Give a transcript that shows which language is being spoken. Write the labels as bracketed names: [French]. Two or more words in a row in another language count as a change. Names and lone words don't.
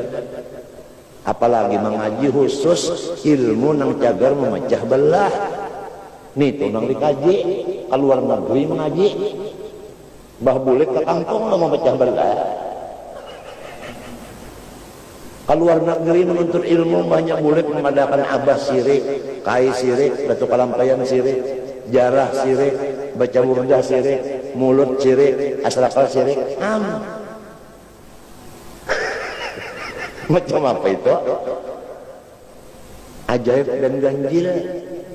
[Banjar] Apalagi mengaji khusus ilmu nang cagar memecah belah. Nih tuh nang dikaji keluar negeri mengaji. Bah bulik ke kampung mau memecah belah. Keluar negeri menuntut ilmu banyak bulik mengadakan abah sirik, kai sirik, batu kalampayan sirik, jarah sirik, baca burdah sirik, mulut sirik, asrakal sirik. Macam apa itu? Ajaib dan ganjil.